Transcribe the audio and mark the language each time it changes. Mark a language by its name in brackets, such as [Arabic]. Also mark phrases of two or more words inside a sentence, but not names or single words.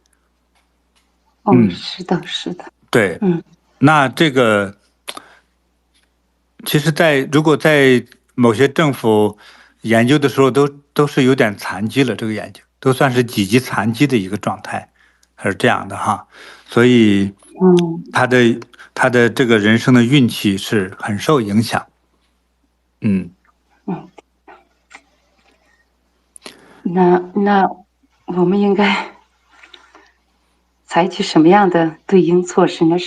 [Chinese] 是的，是的。对，那这个其實如果在某些政府研究的時候都是有點殘疾了，這個眼睛都算是幾級殘疾的一個狀態，是這樣的哈。所以他的這個人生的運氣是很受影響。那我們應該採取什麼樣的對應措施呢？